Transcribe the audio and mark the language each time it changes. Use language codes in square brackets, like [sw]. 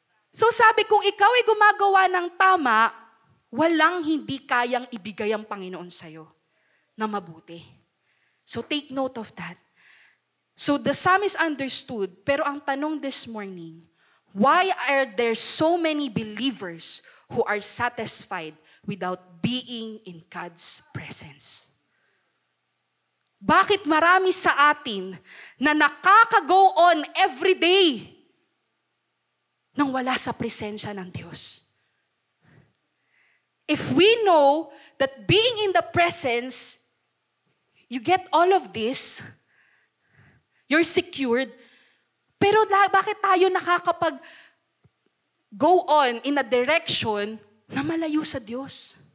[tl] So sabi, kung ikaw ay gumagawa ng tama, walang hindi kayang ibigay ang Panginoon sa'yo na mabuti. [en] So take note of that. So the psalmist understood, [tl] pero ang tanong [en] this morning, why are there so many believers who are satisfied without being in God's presence? [tl] Bakit marami sa atin na nakaka-go on every day nang wala sa presensya ng Diyos? [en] If we know that being in the presence, you get all of this, you're secured, [tl] pero bakit tayo nakakapag-go on [en] in a direction na malayo sa Diyos?